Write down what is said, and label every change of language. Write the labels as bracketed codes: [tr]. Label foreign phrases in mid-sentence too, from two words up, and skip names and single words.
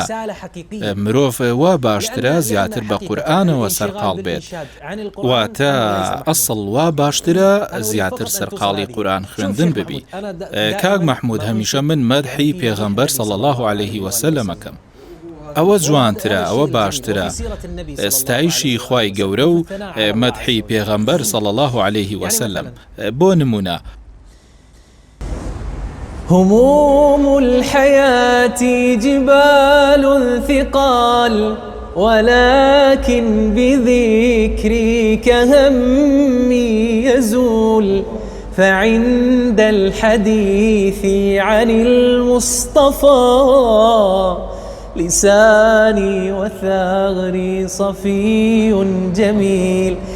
[ckb] مرۆڤ وا باشترە زیاتر بە قورئانەوە سەرقاڵ بێت واتە ئەسڵ وا باشترە زیاتر سەرقاڵی قورئان خوێندن ببی. کاک محمود هەمیشە من مەدحی پێغەمبەر [ar] صلی الله عليه وسلم [ckb] ئەکەم. ئەوە جوانترە ئەوە باشترە ستایشی خوای گەورە و مەدحی پێغەمبەر [ar] صلی الله عليه وسلم. [ckb] بۆ نمونە [ar] هموم الحياة جبال ثقال ولكن بذكرك همي يزول فعند الحديث عن المصطفى لساني وثغري صفي جميل